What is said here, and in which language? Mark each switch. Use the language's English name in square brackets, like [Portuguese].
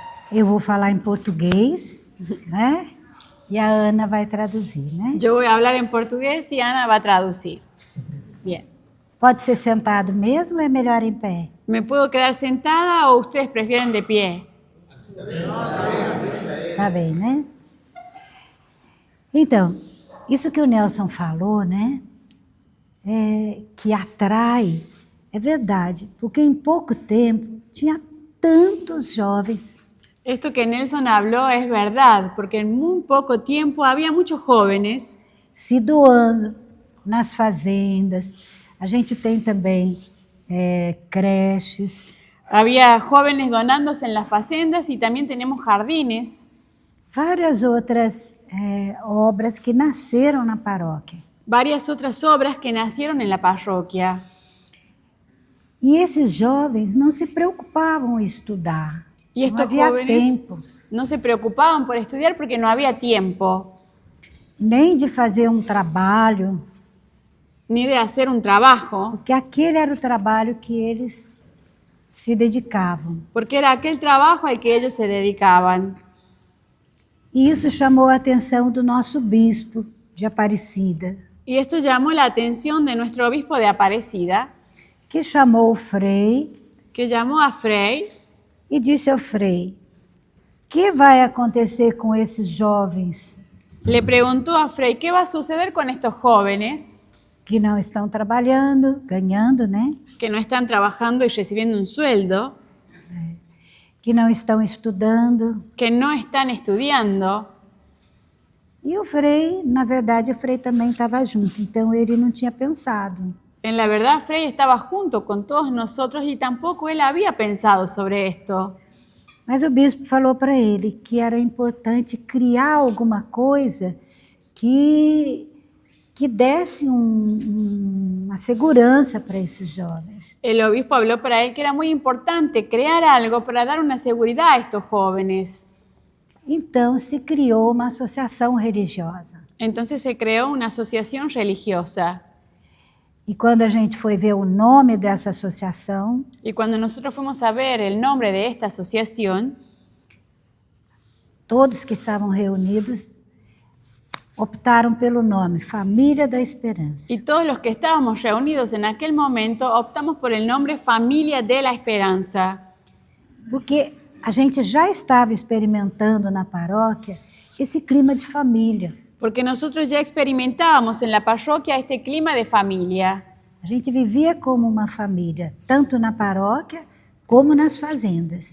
[Portuguese] Eu vou falar em português, né? [Spanish] Y a Ana va a traducir, ¿no? Yo voy a hablar en portugués y Ana va a traducir. Bien. [Portuguese] Pode ser sentado mesmo ou é melhor em pé? [Spanish] ¿Me puedo quedar sentada o ustedes prefieren de pie? [Portuguese] Tá bem, né? Então, Isso que o Nelson falou, né? Que atrai, é verdade, porque em pouco tempo tinha tantos jovens. [Spanish] Esto que Nelson habló es verdad, porque en muy poco tiempo había muchos jóvenes [Portuguese] Se doando nas fazendas. A gente tem também creches, [Spanish] había jóvenes donándose en las facendas y también tenemos jardines, [Portuguese] várias outras obras que nasceram na paróquia. [Spanish] varias otras obras que nacieron en la parroquia. [Portuguese] E esses jovens não se preocupavam em estudar. [Spanish] Y [Portuguese] Não [Spanish] estos [Portuguese] havia [Spanish] jóvenes [Portuguese] tempo [Spanish] no se preocupaban por estudiar porque no había tiempo, [Portuguese] nem de fazer um trabalho, [Spanish] ni de hacer un trabajo, [Portuguese] porque aquele era o trabalho que eles se dedicavam. [Spanish] porque era aquel trabajo al que ellos se dedicaban. [Portuguese] E isso chamou a atenção do nosso bispo de Aparecida, [Spanish] Y esto llamó la atención de nuestro obispo de Aparecida, [Portuguese] que chamou o Frei [Spanish] que llamó a Frei [Portuguese] e disse ao Frei: o que vai acontecer com esses jovens [Spanish] le preguntó a Frei, ¿qué va a suceder con estos jóvenes [Portuguese] que não estão trabalhando, ganhando, né? [Spanish] que no están trabajando y recibiendo un sueldo, [Portuguese] Que não estão estudando? [Spanish] que no están estudiando? [Portuguese] E o Frei, na verdade, o Frei também estava junto, então ele não tinha pensado. [Spanish] En la verdad, Frei estaba junto con todos nosotros y tampoco él había pensado sobre esto. [Portuguese] Mas o bispo falou para ele que era importante criar alguma coisa que desse uma segurança para esses jovens. [Spanish] El obispo habló para él que era muy importante crear algo para dar una seguridad a estos jóvenes. [Portuguese] Então se criou uma associação religiosa. [Spanish] Entonces se creó una asociación religiosa. [Portuguese] E quando a gente foi ver o nome dessa associação, [Spanish] Y cuando nosotros fuimos a ver el nombre de esta asociación, [Portuguese] todos que estavam reunidos optaram pelo nome Família da Esperança. [Spanish] y todos los que estábamos reunidos en aquel momento optamos por el nombre Familia de la Esperanza, [Portuguese] Porque a gente já estava experimentando na paróquia esse clima de família. [Spanish] porque nosotros ya experimentábamos en la parroquia este clima de familia. [Portuguese] A gente vivia como uma família, tanto na paróquia como nas fazendas.